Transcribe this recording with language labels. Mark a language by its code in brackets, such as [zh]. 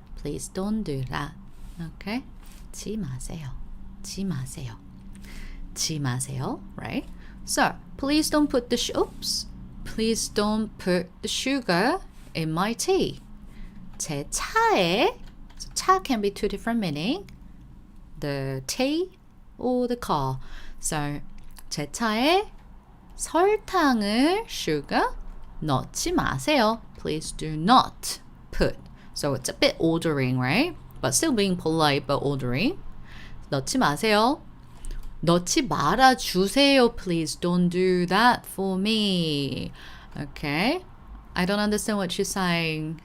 [en] Please don't do that. Okay? [ko] 지 마세요. 지 마세요. 지 마세요. [en] Right? So please don't put the oops. Please don't put the sugar in my tea. [ko] 제 차에, [en] so 차 can be two different meaning. The tea or the car. [ko] So 제 차에 설탕을 sugar 넣지 마세요. [en] Please do not put. So it's a bit ordering, right? But still being polite but ordering. [ko] 넣지 마세요. 넣지 말아 주세요. [en] Please don't do that for me. Okay? I don't understand what you're saying.